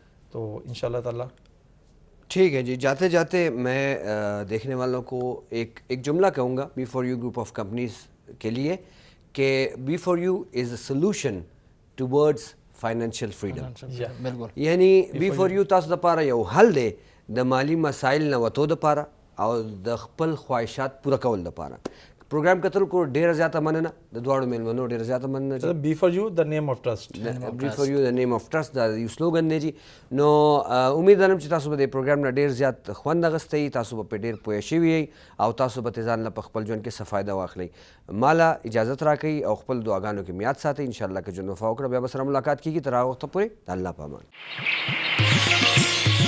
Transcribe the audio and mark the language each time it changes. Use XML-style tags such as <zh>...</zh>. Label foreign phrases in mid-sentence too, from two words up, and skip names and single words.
<ur>تو انشاءاللہ تعالیٰ ٹھیک ہے جی. جاتے جاتے میں دیکھنے والوں کو ایک جملہ کہوں گا B4U</ur> <en>group of companies</en> <ur>کے لیے کہ B4U</ur> <en>is a solution towards financial freedom.</en> <ur>بالکل.</ur> <ps>یعنی B4U تاسو د پاره یو حل دی د مالی مسایل نه وتو د پاره او د خپل خواهشات پوره کول د پاره. پروګرام کتل کو ډیره زیاته مننه د دواړو میلمنو، ډیره زیاته مننه.</ps> <en>B4U the name of trust.</en> <ps>B4U</ps> <en>the name of trust</en> <ps>دا یو سلوګن دی جی. نو امید لرم چې تاسو به د پروګرام نه ډیر زیات خوند اخیستی، تاسو به ډیر پوه شوي او تاسو به ځان له خپل ژوند کې څه فایده واخلئ. مالا اجازت راکړئ او خپل دعاګانو کې میاد ساتئ. انشاءالله که ژوند وفا وکړه بیا به سره ملاقات کیږي. تر هغه وخته پورې د الله په امان.</ps>